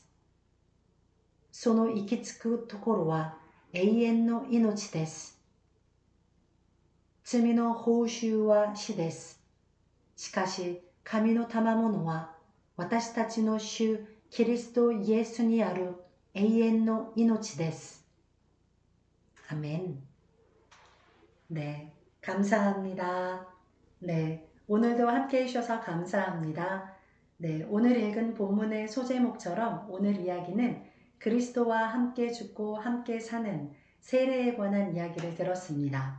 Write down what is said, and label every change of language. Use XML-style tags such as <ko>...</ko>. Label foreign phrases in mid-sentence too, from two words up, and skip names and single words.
<ja>その行き着くところは永遠の命です。罪の報酬は死です。しかし神の賜物は私たちの主キリストイエスにある永遠の命です。</ja> <ko>아멘. 네, 감사합니다. 네, 오늘도 함께 해주셔서 감사합니다. 네, 오늘 읽은 본문의 소제목처럼 오늘 이야기는 그리스도와 함께 죽고 함께 사는 세례에 관한 이야기를 들었습니다.</ko>